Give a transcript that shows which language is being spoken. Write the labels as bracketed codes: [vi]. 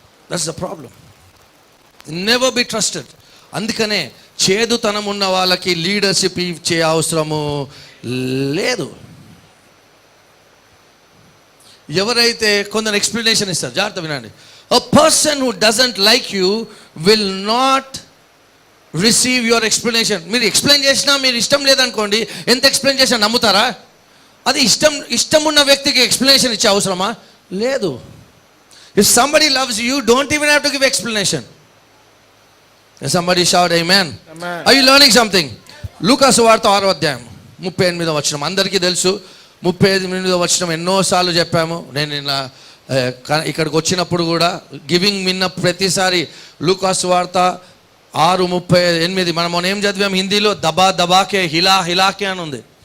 [en] That's the problem. Never be trusted. [te] అందుకనే చేదుతనం ఉన్న వాళ్ళకి లీడర్షిప్ ఇచ్చే అవసరము లేదు. ఎవరైతే కొందరు ఎక్స్ప్లెనేషన్ ఇస్తారు, జాగ్రత్త వినండి. [en] A person who doesn't like you will not receive your explanation. [te] మీరు ఎక్స్ప్లెయిన్ చేసినా మీరు ఇష్టం లేదనుకోండి, ఎంత ఎక్స్ప్లెయిన్ చేసినా నమ్ముతారా? అది ఇష్టం ఉన్న వ్యక్తికి ఎక్స్ప్లెనేషన్ ఇచ్చే అవసరమా? లేదు. [en] If somebody loves you, don't even have to give explanation. Somebody shout amen. Are you learning something? [te] లూకా సువార్త 6వ అధ్యాయం 38వ వచనం అందరికీ తెలుసు. 38వ వచనం ఎన్నోసార్లు చెప్పాము. నేను ఇలా ఇక్కడికి వచ్చినప్పుడు కూడా గివింగ్ విన్న ప్రతిసారి లూకాసు వార్త 6:38 మనం ఏం చదివాం హిందీలో, [hi] దబా దబాకే హిలా హిలాకే [te] అని ఉంది.